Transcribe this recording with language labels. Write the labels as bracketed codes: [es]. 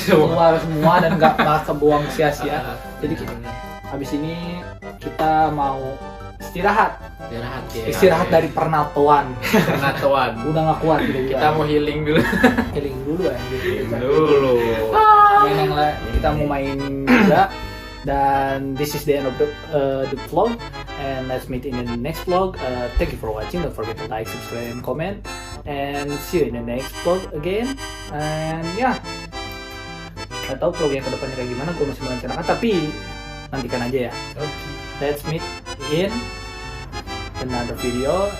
[id] Keluar semua dan nggak malah kebuang sia-sia. Jadi kita habis ini kita mau istirahat Istirahat ya. dari pernatoan. Pernatoan. Udah nggak kuat gitu. Kita mau healing dulu. healing dulu ya. Dulu. Main yang lain, kita mau main juga. [en] Dan this is the end of the vlog, and let's meet in the next vlog. Thank you for watching. Don't forget to like, subscribe, and comment. And see you in the next vlog again. And [id] nggak tahu vlog yang kedepannya kayak gimana. Gue masih merencanakan, tapi nantikan aja ya. [en] Let's meet in another video.